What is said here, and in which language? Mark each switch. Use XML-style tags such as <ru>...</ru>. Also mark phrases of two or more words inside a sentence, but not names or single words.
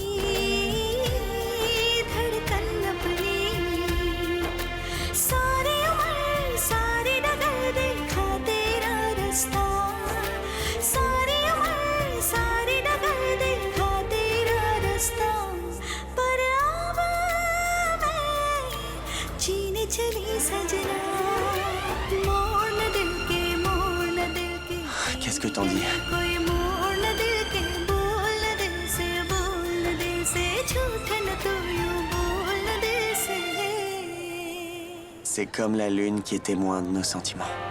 <hi>धड़कन अपनी सारी उम्र सारी डगर देखा तेरा रास्ता सारी उम्र सारी डगर देखा तेरा रास्ता पर अब मैं जीने चली सजना</hi> <fr>Qu'est-ce que t'en dis? C'est comme la lune qui est témoin de nos sentiments.</fr>